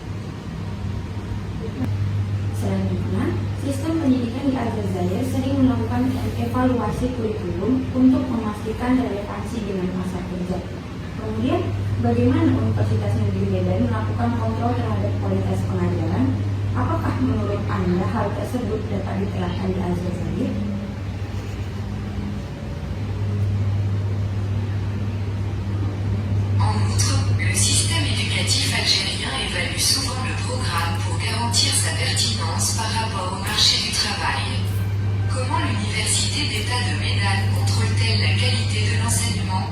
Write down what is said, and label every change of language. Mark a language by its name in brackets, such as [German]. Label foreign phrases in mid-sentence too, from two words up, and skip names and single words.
[Indonesian] Selanjutnya, sistem pendidikan di Aljazair sering melakukan evaluasi kurikulum untuk memastikan relevansi dengan masa kerja. Kemudian, bagaimana Universitas Negeri Medan melakukan kontrol terhadap kualitas pengajaran? Apakah menurut Anda hal tersebut dapat diterapkan di Aljazair? [French] En outre, le système éducatif algérien évalue souvent le programme pour garantir sa pertinence par rapport au marché du travail. Comment l'Université d'État de Médane contrôle-t-elle la qualité de l'enseignement?